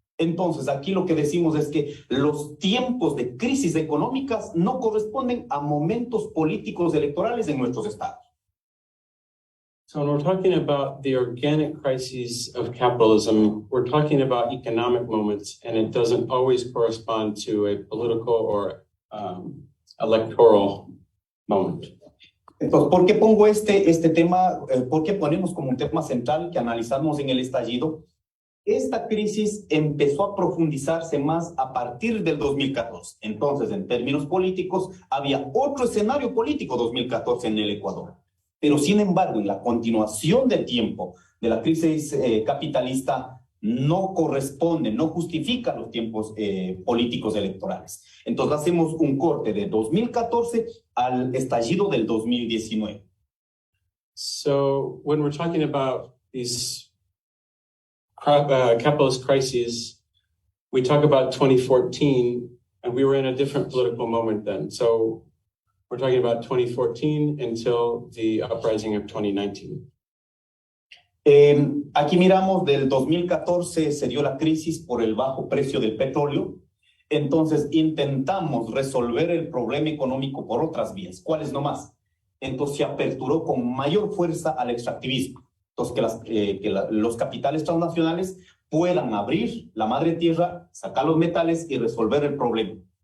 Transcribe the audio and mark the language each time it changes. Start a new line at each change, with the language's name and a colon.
Spanish: Entonces, aquí lo que decimos es que los tiempos de crisis económicas no corresponden a momentos políticos electorales en nuestros estados.
English: So when we're talking about the organic crises of capitalism, we're talking about economic moments, and it doesn't always correspond to a political or electoral moment.
Spanish: Entonces, ¿por qué pongo este tema? ¿Por qué ponemos como un tema central que analizamos en el estallido? Esta crisis empezó a profundizarse más a partir del 2014. Entonces, en términos políticos, había otro escenario político 2014 en el Ecuador. Pero, sin embargo, en la continuación del tiempo de la crisis capitalista, no corresponde, no justifica los tiempos políticos electorales. Entonces, hacemos un corte de 2014 al estallido del 2019.
English: So when we're talking about these capitalist crises, we talk about 2014, and we were in a different political moment then. So we're talking about 2014 until the uprising of 2019.
Spanish: Aquí miramos del 2014 se dio la crisis por el bajo precio del petróleo. Entonces intentamos resolver el problema económico por otras vías. ¿Cuáles nomás? Entonces se aperturó con mayor fuerza al extractivismo. Entonces que los capitales transnacionales puedan abrir la madre tierra, sacar los metales y resolver el problema.